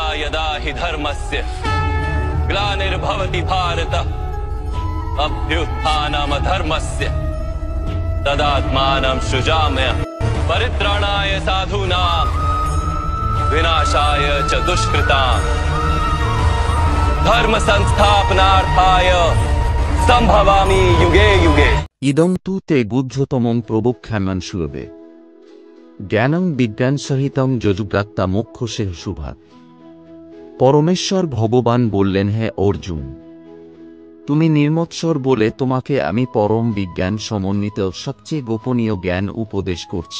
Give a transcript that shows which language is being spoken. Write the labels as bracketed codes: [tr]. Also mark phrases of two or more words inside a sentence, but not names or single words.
[sa] यदा हि धर्मस्य ग्लानिर्भवति भारत अभ्युत्थानमधर्मस्य तदात्मानं सृजाम्यहम् परित्राणाय साधूनां विनाशाय च दुष्कृतां धर्म संस्थापनार्थाय संभवामि युगे युगे। इदं तु ते बुद्धतमं प्रबुद्ध्यामं सुलभे জ্ঞানং বিজ্ঞান সহিতং যজুপ্রাপ্তা মোক্ষসে শুভাৎ। [bn] পরমেশ্বর ভগবান বললেন, হে অর্জুন, তুমি নির্মৎসর বলে তোমাকে আমি পরম বিজ্ঞান সমন্বিত সবচেয়ে গোপনীয় জ্ঞান উপদেশ করছি।